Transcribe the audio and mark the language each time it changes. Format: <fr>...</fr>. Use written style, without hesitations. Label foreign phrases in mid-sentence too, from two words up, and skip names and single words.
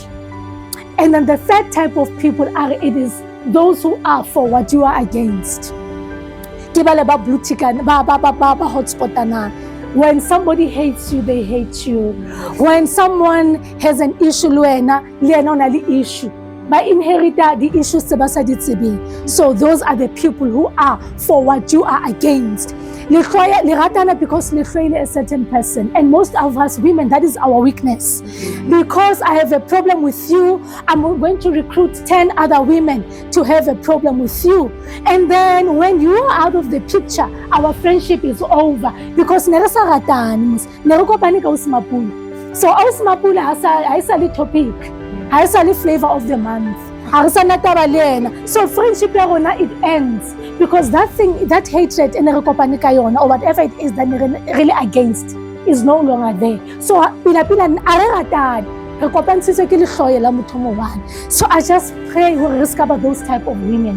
<en>And then the third type of people it is those who are for what you are against. When somebody hates you, they hate you. When someone has an issue, issue.</en> <st>ba inherita di-issues tse ba sa di tsebeng.</st> <en>So those are the people who are for what you are against.</en> <st>Le ratana</st> <en>because</en> <st>le hloile</st> <en>a certain person, and most of us women, that is our weakness. Because I have a problem with you, I'm going to recruit 10 other women to have a problem with you, and then when you are out of the picture, our friendship is over because</en> <st>nere sa ratane, nere kopane ka usimapula. So usimapula ha isa le topic, ha isa le</st> <en>flavor of the month. So friendship it ends because that thing, that hatred or whatever it is that you're really against is no longer there. So so I just pray we risk about those type of women.</en>